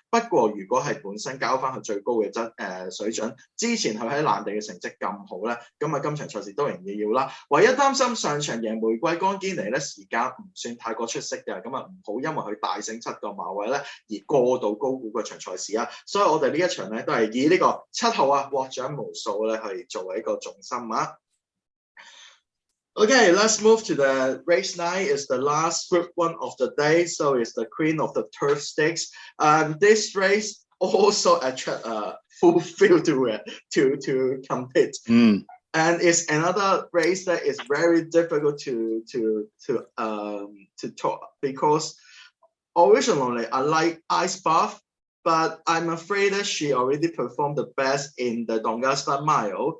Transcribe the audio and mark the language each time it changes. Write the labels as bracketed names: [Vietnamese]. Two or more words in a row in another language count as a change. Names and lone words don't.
[Cantonese] 不過如果係本身交翻佢最高嘅水準，之前佢喺爛地嘅成績咁好咧，咁啊今場賽事都仍然要啦。唯一擔心上場贏玫瑰剛堅尼咧時間唔算太過出色嘅，咁啊唔好因為佢大勝7個馬位咧而過度高估嗰場賽事啊。所以我哋呢一場咧都係以呢個7號啊獲獎無數咧係作為一個重心啊。 [English] Okay, let's move to the race 9. It's the last Group 1 of the day, so it's the Queen of the Turf Stakes. This race also attract a full field to compete. And it's another race that is very difficult to talk because originally I like Ice Bath, but I'm afraid that she already performed the best in the Doncaster Mile.